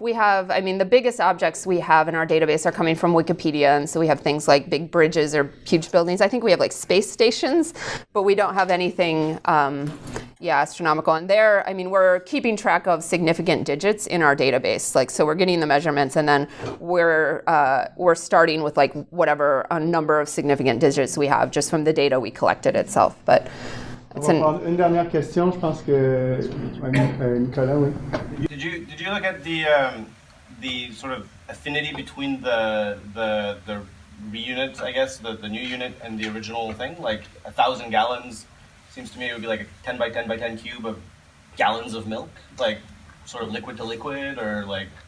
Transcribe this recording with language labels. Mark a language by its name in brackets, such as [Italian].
[English] We have, the biggest objects we have in our database are coming from Wikipedia, and so we have things like big bridges or huge buildings. I think we have like space stations, but we don't have anything, astronomical. And there, we're keeping track of significant digits in our database. Like, so we're getting the measurements, and then we're starting with like whatever a number of significant digits we have just from the data we collected itself. But [French] on va prendre une dernière question, je pense que Nicolas, oui. [English] Did you look at the sort of affinity between the reunit, I guess, the new unit and the original thing? Like 1,000 gallons seems to me it would be like a 10 by 10 by 10 cube of gallons of milk, like sort of liquid to liquid, or like.